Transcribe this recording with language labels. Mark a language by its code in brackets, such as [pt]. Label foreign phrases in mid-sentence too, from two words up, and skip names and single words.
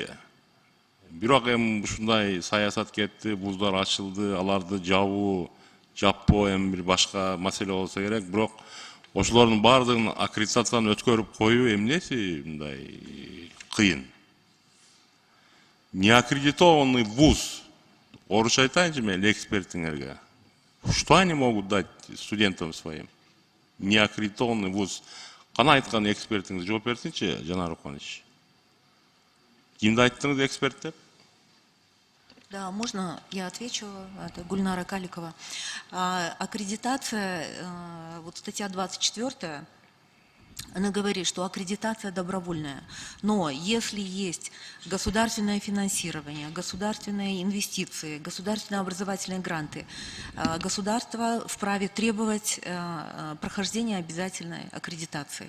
[ky] Бирок эми ушундай саясат кетти, вуздар ачылды, аларды жаппоо эми бир башка маселе болсо керек. Бирок ошолордун баардыгын аккредитацияны өткөрүп коюу эмнеси мындай кыйын. [ru] Неаккредитованный вуз, [ky] орусча айтайынчы мен экспертиңерге. [ru] Что они могут дать студентам своим? Неаккредитованный вуз. [ky] Кана айткан экспертиңиз жооп берсинчи, Жанар Кубанович. Кимди айттыңыз эксперт деп? [ru] Да, можно я отвечу? Это Гульнара Каликова. Аккредитация, вот статья 24, она говорит, что аккредитация добровольная. Но если есть государственное финансирование, государственные инвестиции, государственные образовательные гранты, государство вправе требовать прохождения обязательной аккредитации.